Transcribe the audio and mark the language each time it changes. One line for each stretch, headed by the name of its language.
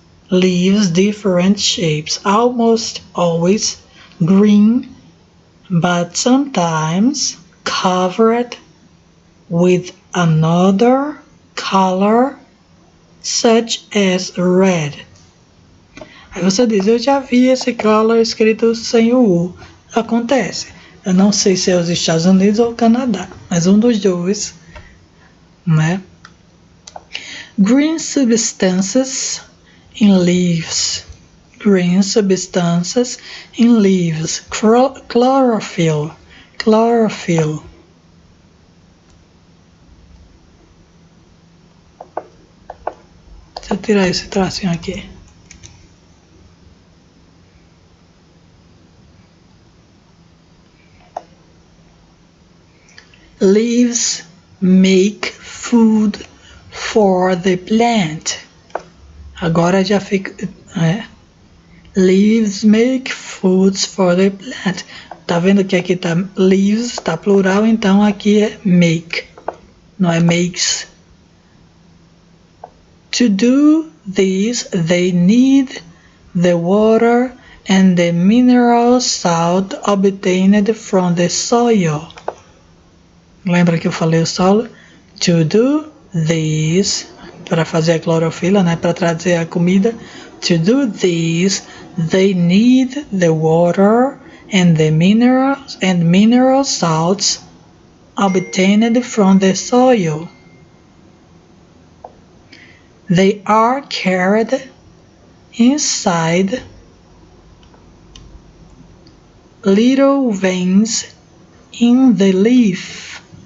English: Leaves different shapes, almost always green, but sometimes covered with another color, such as red.
Portuguese: Aí você diz, eu já vi esse color escrito sem o U. Acontece. Eu não sei se é os Estados Unidos ou o Canadá, mas um dos dois, né?
English: Green substances in leaves. Green substances in leaves. Chlorophyll. Chlorophyll.
Portuguese: Deixa eu tirar esse tracinho aqui.
English: Leaves make food for the plant.
Portuguese: Agora já fica...
English: Leaves make foods for the plant.
Portuguese: Tá vendo que aqui tá leaves, tá plural, então aqui é make, não é makes.
English: To do this, they need the water and the mineral salt obtained from the soil.
Portuguese: Lembra que eu falei o solo?
English: To do this,
Portuguese: para fazer a clorofila, né, para trazer a comida.
English: To do this, they need the water and the minerals and mineral salts obtained from the soil. They are carried inside little veins in the leaf.